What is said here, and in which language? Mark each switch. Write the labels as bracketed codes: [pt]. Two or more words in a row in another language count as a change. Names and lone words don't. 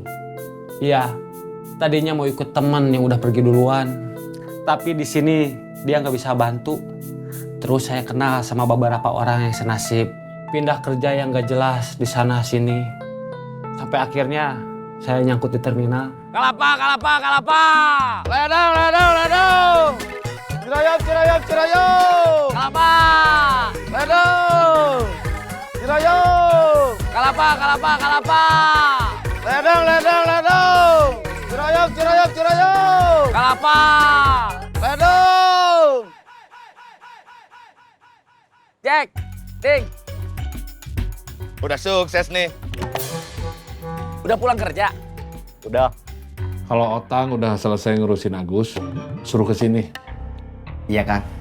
[id] Iya, tadinya mau ikut teman yang udah pergi duluan. Tapi di sini dia nggak bisa bantu. Terus saya kenal sama beberapa orang yang senasib. Pindah kerja yang nggak jelas di sana sini. Sampai akhirnya saya nyangkut di terminal. Kalapa, kalapa, kalapa. Ledang, ledang, ledang. Cirayam, cirayam, cirayam. Kalapa. Ledang. Cirayam. Kalapa, kalapa, kalapa. Ledang, ledang, ledang. Cirayam, cirayam, cirayam. Kalapa. Ledang. Jack, Ding. Udah sukses nih. Udah pulang kerja? Udah. Kalau Otang udah selesai ngurusin Agus, suruh ke sini. Iya, Kang.